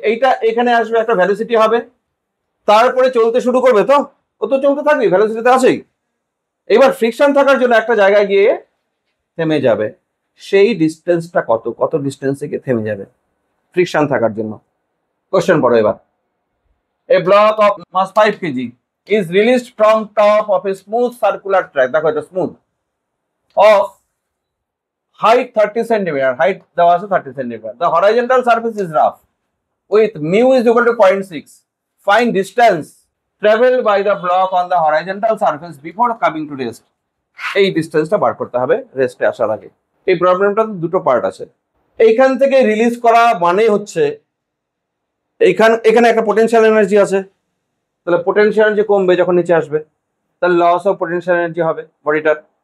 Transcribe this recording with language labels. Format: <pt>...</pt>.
<bn>এইটা এখানে আসবে, একটা ভেলোসিটি হবে, তারপরে চলতে শুরু করবে। তো ও তো চলতে থাকবে, ভেলোসিটিতে আছেই। এবার ফ্রিকশন থাকার জন্য একটা জায়গায় গিয়ে থেমে যাবে। সেই ডিস্টেন্সটা কত, কত ডিস্টেন্সে গিয়ে থেমে যাবে ফ্রিকশন থাকার জন্য? কোশ্চেন পড়ো এবার।</bn> <en>A block of mass 5 kg is released from top of a smooth circular track.</en> <bn>দেখো এটা smooth,</bn> <en>of height 30 cm,</en> <bn>height দেওয়া আছে 30 cm.</bn> <en>The horizontal surface is rough with mu is equal to 0.6. Find distance traveled by the block on the horizontal surface before coming to rest.</en> <bn>এই ডিসটেন্সটা বার করতে হবে রেস্টে আসার আগে। এই প্রবলেমটা দুটো পার্ট আছে। এইখান থেকে রিলিজ করা মানে হচ্ছে এখানে একটা পোটেনশিয়াল এনার্জি আছে, তাহলে পোটেনশিয়াল এনার্জি কমবে যখন নিচে আসবে, তাহলে লস অফ পোটেনশিয়াল এনার্জি হবে বডিটার।</bn>